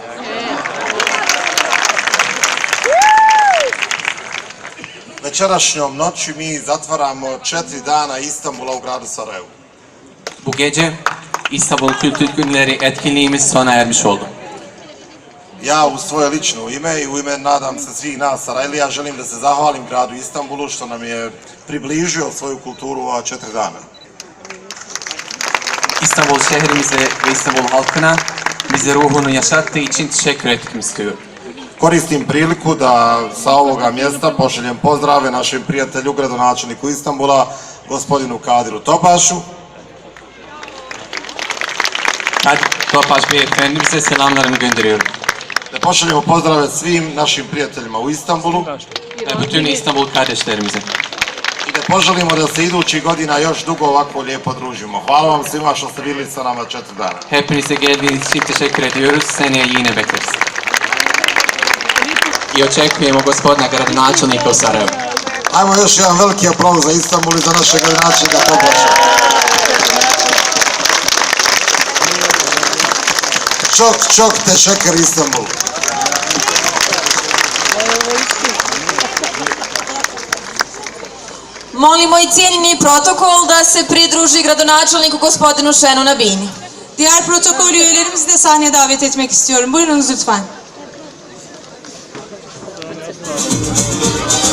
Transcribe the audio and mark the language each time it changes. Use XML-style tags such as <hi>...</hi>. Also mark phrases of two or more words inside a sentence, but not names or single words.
<bs>Večerašnjom noći mi zatvaramo 4 dana Istanbul'a u gradu Sarajevu.</bs> <tr>Bu gece İstanbul Kültür Günleri etkinliğimiz sona ermiş oldu.</tr> <bs>Ja u svoje lično ime i u ime, nadam se, svih nas Sarajlija želim da se zahvalim gradu Istanbulu što nam je približio svoju kulturu u ova 4 dana.</bs> <tr>İstanbul şehrimize ve İstanbul halkına bize ruhunu yaşattığı için teşekkür etmek istiyorum.</tr> <bs>Koristim priliku da sa ovoga mjesta pošaljem pozdrave našem prijatelju, gradonačelniku Istanbula, gospodinu Kadiru Topašu.</bs> <tr>Kadir Topaş beyefendimize selamlarımı gönderiyorum.</tr> <bs>Da pošaljemo pozdrave svim našim prijateljima u Istanbulu.</bs> <tr>Ve bütün İstanbul kardeşlerimize.</tr> <bs>I da poželimo da se idućih godina još dugo ovako lijepo družimo. Hvala vam svima što ste bili sa nama 4 dana.</bs> <tr>Hepinize geldiğiniz için teşekkür ediyoruz. Seneye yine bekleriz.</tr> <bs>I očekujemo gospodina gradonačelnika u Sarajevu. Ajmo još jedan veliki aplauz za Istanbul i za našeg gradonačelnika Toploša.</bs> <tr>Çok teşekkür İstanbul.</tr> <bs>Molimo i cijenjeni protokol da se pridruži gradonačelniku gospodinu Şenol Nabini.</bs> <tr>Diğer protokol üyelerimizi de sahneye davet etmek istiyorum. Buyurunuz lütfen.</tr>